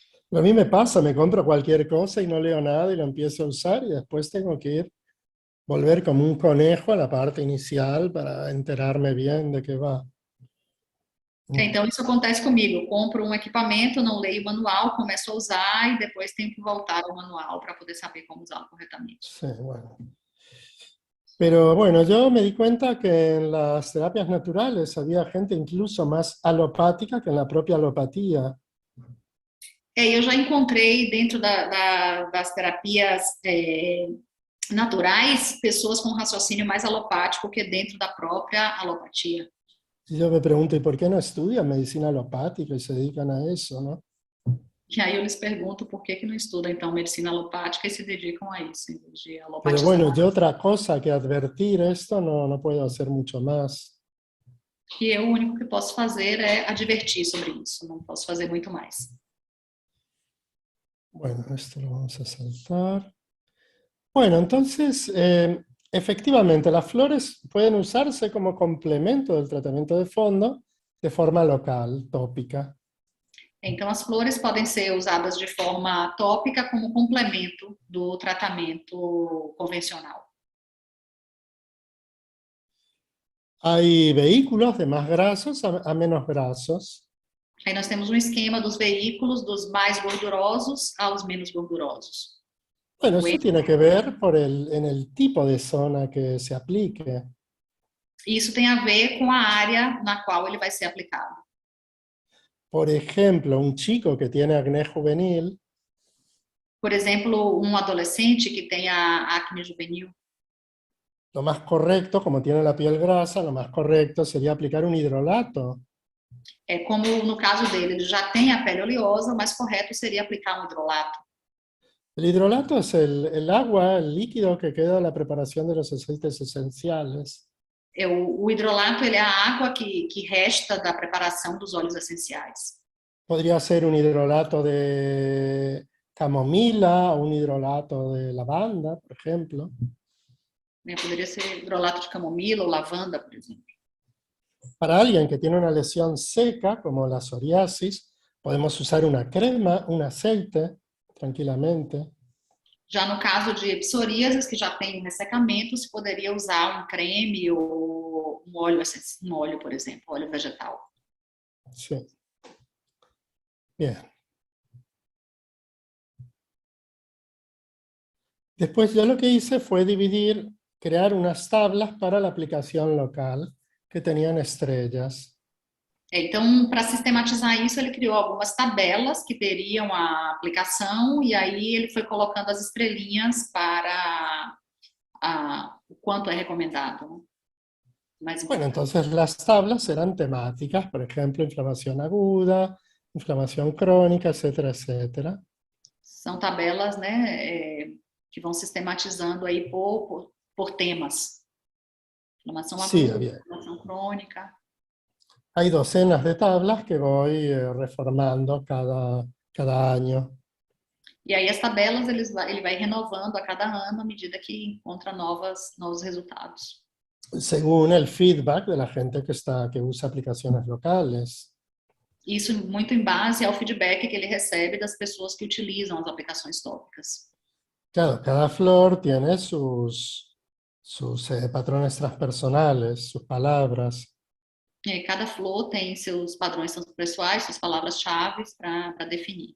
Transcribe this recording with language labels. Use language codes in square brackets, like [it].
[es] A mí me pasa, me compro cualquier cosa y no leo nada y lo empiezo a usar y después tengo que volver como un conejo a la parte inicial para enterarme bien de qué va. [pt] Então, isso acontece comigo. Eu compro um equipamento, não leio o manual, começo a usar e depois tenho que voltar ao manual para poder saber como usá-lo corretamente. [es] Sí, bueno. Pero bueno, yo me di cuenta que en las terapias naturales había gente incluso más alopática que en la propia alopatía. [pt] Eu já encontrei dentro das terapias naturais pessoas com raciocínio mais alopático que dentro da própria alopatia. [es] Y yo me pregunto, ¿y por qué no estudian medicina alopática y se dedican a eso, no? [pt] E aí eu lhes pergunto por que não estudam, então, medicina alopática e se dedicam a isso, em vez de [es] Pero [pt] alopatizar. [es] bueno, yo otra cosa que advertir esto no puedo hacer mucho más. [pt] E eu, o único que posso fazer é advertir sobre isso, não posso fazer muito mais. [es] Bueno, esto lo vamos a saltar. Bueno, entonces, efectivamente, las flores pueden usarse como complemento del tratamiento de fondo de forma local, tópica. [pt] Então, as flores podem ser usadas de forma tópica como complemento do tratamento convencional. [es] Hay vehículos de más grasos a menos grasos. [pt] Aí nós temos um esquema dos veículos, dos mais gordurosos aos menos gordurosos. [es] Bueno, eso tiene que ver en el tipo de zona que se aplique. [pt] Isso tem a ver com a área na qual ele vai ser aplicado. [es] Por ejemplo, un chico que tiene acné juvenil, [pt] Por exemplo, um adolescente que tenha acne juvenil, [es] lo más correcto, como tiene la piel grasa, lo más correcto sería aplicar un hidrolato. [pt] como no caso dele, ele já tem a pele oleosa, o mais correto seria aplicar um hidrolato. [es] El hidrolato es el agua, el líquido que queda de la preparación de los aceites esenciales. [pt] O hidrolato ele é a água que resta da preparação dos óleos essenciais. [es] Podría ser un hidrolato de camomila o un hidrolato de lavanda, por ejemplo. [pt] Poderia ser hidrolato de camomila ou lavanda, por exemplo. [es] Para alguien que tiene una lesión seca, como la psoriasis, podemos usar una crema, un aceite, tranquilamente. [pt] Já no caso de psoríasis, que já tem um ressecamento, se poderia usar um creme ou um óleo, por exemplo, óleo vegetal. [es] Sí. Bien. Después yo lo que hice fue crear unas tablas para la aplicación local que tenían estrellas. [pt] Então, para sistematizar isso, ele criou algumas tabelas que teriam a aplicação e aí ele foi colocando as estrelinhas para o quanto é recomendado. [es] Bueno, entonces las tablas eran temáticas, por ejemplo, inflamación aguda, inflamación crónica, etcétera, etcétera. [pt] São tabelas, né, que vão sistematizando aí por temas. Inflamação aguda, inflamação crônica. [es] Hay docenas de tablas que voy reformando cada año. [pt] E aí as tabelas ele vai renovando a cada ano à medida que encontra novos resultados. [es] Según el feedback de la gente que usa aplicaciones locales. [pt] Isso muito em base ao feedback que ele recebe das pessoas que utilizam as aplicações tópicas. [es] Claro, cada flor tiene sus patrones transpersonales, sus palabras. [pt] Cada flor tem seus padrões transpessoais, suas palavras-chave para definir.